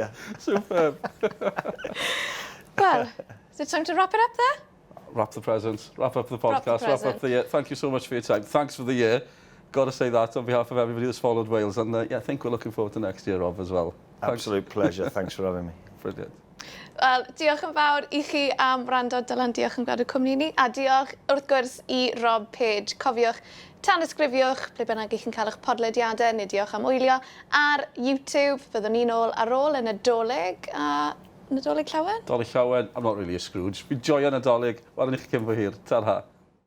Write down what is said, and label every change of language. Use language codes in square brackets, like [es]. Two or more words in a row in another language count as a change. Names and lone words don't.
[en] Superb. Well, is it time to wrap it up there? Wrap the presents, wrap up the podcast, wrap up the year. Thank you so much for your time. Thanks for the year. Got to say that on behalf of everybody that's followed Wales. And I think we're looking forward to next year, Rob, as well. Absolute pleasure. Thanks for having me. Brilliant. [cy] Wel, diolch yn fawr I chi am wrando. Dylan, diolch yn gwrando cwmni ni. A diolch wrth gwrs I Rob Page. Cofiwch, tan ysgrifiwch, ble bynnag I chi'n cael eich podlediadau, neu diolch am wylio ar YouTube. Fyddwn ni'n ôl ar ôl yn Nadolig. Nadolig Llawen? Nadolig Llawen. [en] I'm not really a Scrooge. [cy] Fi'n joio Nadolig. Wel, yn eich cyn fo hir. Ta-ra.